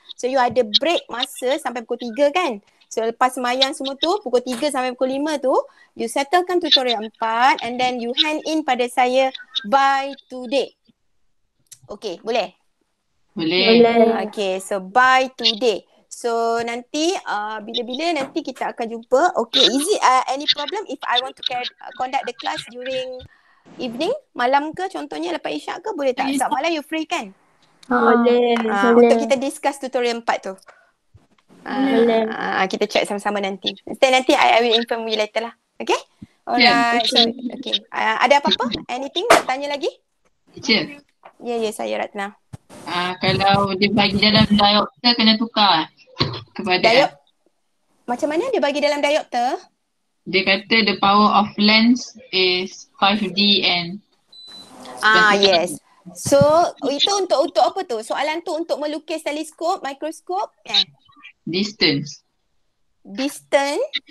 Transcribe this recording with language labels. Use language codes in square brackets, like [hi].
[ms] So you ada break masa sampai pukul 3 kan? So lepas semayang semua tu, pukul 3 sampai pukul 5 tu, you settlekan tutorial 4 and then you hand in pada saya by today. Okay, boleh? Boleh. Okay, so by today. So nanti bila-bila nanti kita akan jumpa. [en] Okay, is it any problem if I want to conduct the class during evening? [ms] Malam ke contohnya lepas isyak ke boleh tak? Sebab malam you free kan? Boleh. Untuk kita discuss tutorial 4 tu. Boleh. Kita check sama-sama nanti. [en] Nanti I will inform you later lah. [ms] Okay? Alright. So, okay. Ada apa-apa? Anything nak tanya lagi? [en] Teacher, [ms] Ya, saya Ratna. kalau dia bagi dalam diopter kena tukar kepada Diop. Macam mana dia bagi dalam diopter? [en] Dia kata the power of lens is 5D and [ms] Yes. So, itu untuk apa tu? Soalan tu untuk melukis teleskop, mikroskop, [en] distance. distance.